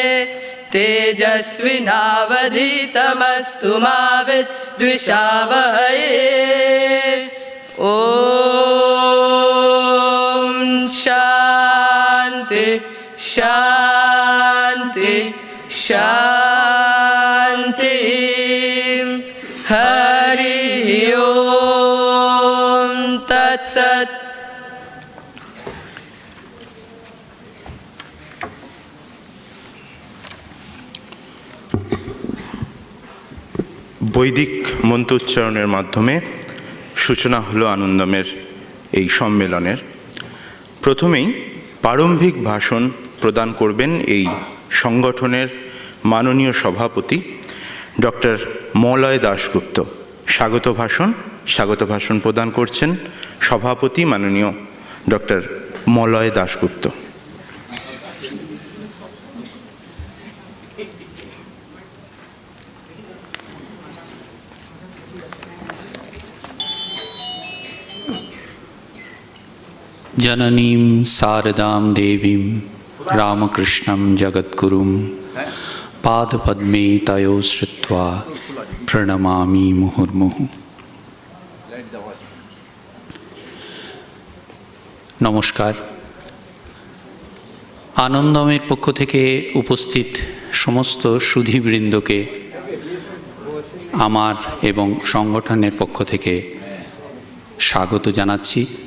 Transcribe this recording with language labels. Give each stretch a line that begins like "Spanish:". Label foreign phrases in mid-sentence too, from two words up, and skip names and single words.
Sanskrit: तेजस्विनावधीतमस्तु मा विद्विषावहै ॐ शान्ति शान्ति शान्ति हरिः ॐ तत्सत्
Bangla: বৈদিক মন্ত্রোচ্চারণের মাধ্যমে সূচনা হলো আনন্দমের এই সম্মেলনের। প্রথমেই প্রারম্ভিক ভাষণ প্রদান করবেন এই সংগঠনের মাননীয় সভাপতি ডক্টর মলয় দাশগুপ্ত। স্বাগত ভাষণ প্রদান করছেন সভাপতি মাননীয় ডক্টর মলয় দাশগুপ্ত।
Sanskrit: जननीं शारदां देवीं रामकृष्णं जगद्गुरुं पादपद्मे तयो श्रुत्वा प्रणमामि मुहुर्मुहुः।
Bangla: নমস্কার। আনন্দমের পক্ষ থেকে উপস্থিত সমস্ত সুধীবৃন্দকে আমার এবং সংগঠনের পক্ষ থেকে স্বাগত জানাচ্ছি।